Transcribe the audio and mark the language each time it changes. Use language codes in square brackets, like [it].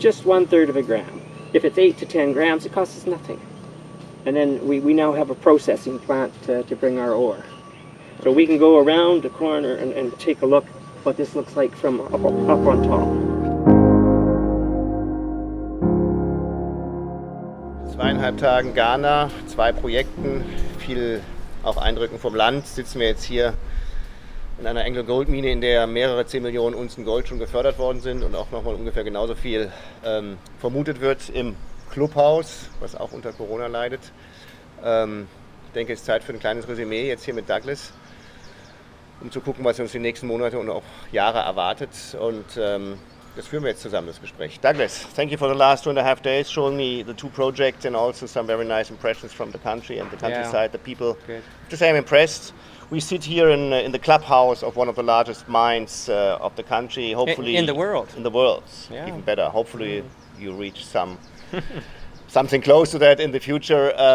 [en] Just 1/3 of a gram. If it's 8 to 10 grams, it costs us nothing. And then we now have a processing plant to bring our ore. So we can go around the corner and take a look what this looks like from up on top. [de] 2,5 Tagen Ghana, 2 Projekten, viel auch Eindrücken vom Land. Sitzen wir jetzt hier in einer Anglo-Gold-Mine, in der mehrere 10 Millionen Unzen Gold schon gefördert worden sind und auch nochmal ungefähr genauso viel vermutet wird im Clubhaus, was auch unter Corona leidet. Ich denke, es ist Zeit für ein kleines Resümee jetzt hier mit Douglas, um zu gucken, was uns die nächsten Monate und auch Jahre erwartet. Und das führen wir jetzt zusammen, das Gespräch. [en] Douglas, thank you for the last 2.5 days, showing me the 2 projects and also some very nice impressions from the country and the countryside, the people. Good. To say I'm impressed. We sit here in the clubhouse of one of the largest mines of the country. Hopefully In the world. In the world, Yeah. even better. Hopefully you reach something close to that in the future.